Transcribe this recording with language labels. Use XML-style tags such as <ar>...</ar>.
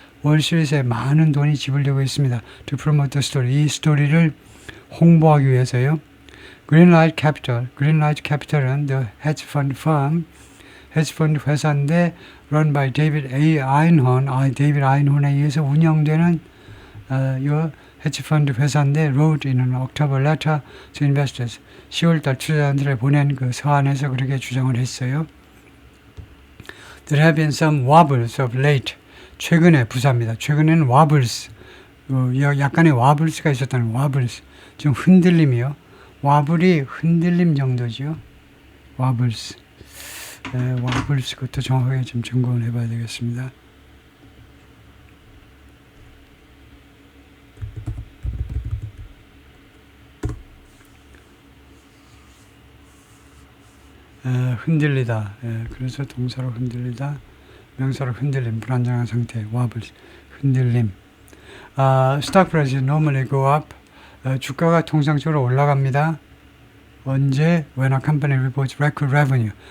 <ko>월스트리트에 많은 돈이 지불되고 있습니다.</ko> <en>To promote the story.</en> <ko>이 스토리를 홍보하기 위해서요.</ko> <en>Greenlight Capital은 the hedge fund firm, hedge fund</en> <ko>회사인데</ko> <en>run by David A. Einhorn,</en> <ko>데이비드 아인혼에 의해서 운영되는 이</ko> <en>hedge fund</en> <ko>회사인데</ko> <en>wrote in an October letter to investors.</en> <ko>10월달 투자자들에 보낸 그 서한에서 그렇게 주장을 했어요.</ko> <en>There have been some wobbles of late.</en> <ko>최근에 부사입니다. 최근에는 wobbles, 약간의 wobbles가 있었다는 wobbles. 좀 흔들림이요. 와블이 흔들림 정도죠. wobbles. wobbles 그것도 정확하게 좀 점검을 해봐야 되겠습니다. 흔들리다. 그래서 동사로 흔들리다, 명사로 흔들림, 불안정한 상태, wobbles, 흔들림.</ko> <en>Stock prices normally go up.</en> <ko>주가가 통상적으로 올라갑니다. 언제?</ko> <en>When a company reports record revenue.</en>